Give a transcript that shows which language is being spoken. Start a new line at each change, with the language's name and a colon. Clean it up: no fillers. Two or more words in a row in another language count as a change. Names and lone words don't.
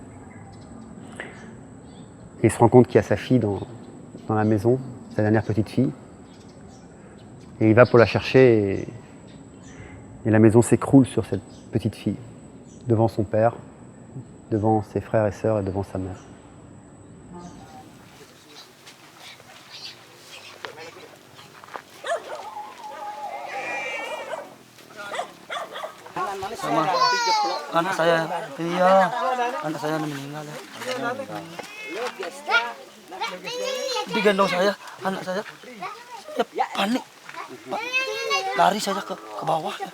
French: Et il se rend compte qu'il y a sa fille dans la maison, sa dernière petite fille. Et il va pour la chercher et la maison s'écroule sur cette petite fille, devant son père, devant ses frères et sœurs et devant sa mère.
Indonesian: Sama anak saya, iya, anak saya meninggal ya. Digendong saya, anak saya panik, lari saya ke bawah ya.